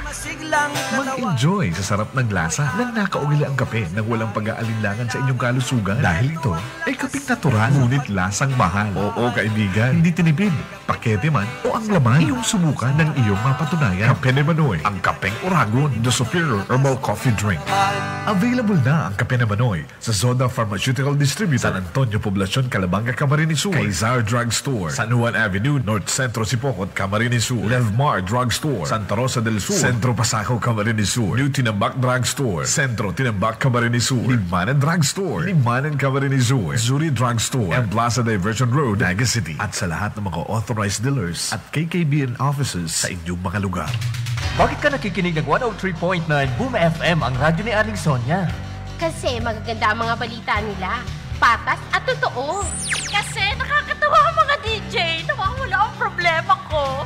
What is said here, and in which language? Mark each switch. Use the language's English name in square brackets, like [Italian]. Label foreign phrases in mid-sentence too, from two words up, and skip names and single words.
[Filipino] Mag-enjoy sa sarap ng lasa ng nakaugili ang kape nang walang pag-aalinlangan sa inyong kalusugan. Dahil ito ay kapeng natural, ngunit lasang mahal. Oo, kaibigan, hindi tinipid, pakete man o ang laman. Iyong subukan ng iyong mapatunayan. Kape ni Manoy, ang kapeng Oragon, [English] the superior herbal coffee drink. Available na ang kape ni Manoy sa Zoda Pharmaceutical Distributor, San Antonio Poblacion, Calabanga, Camarines Sur, Kaizar Drug Store, San Juan Avenue, North Centro Sipocot, Camarines Sur, Levmar Drug Store, Santa Rosa del Sur, Centro Pasaco, Camarines Sur, New Tinambak Drug Store, Centro Tinambak, Camarines Sur, Limanan Drug Store, Limanan, Camarines Sur, Zuri Drug Store, and Plaza Diversion Road, Naga City. [Filipino] At sa lahat ng mga [English] authorized dealers [Filipino] at KKBN offices sa inyong mga lugar. Bakit ka nakikinig ng 103.9 Boom FM, ang radyo ni Aling Sonia? Kasi magaganda ang mga balita nila. Patas at totoo. Kasi nakakatawa ang mga DJ. Nawawala ang problema ko.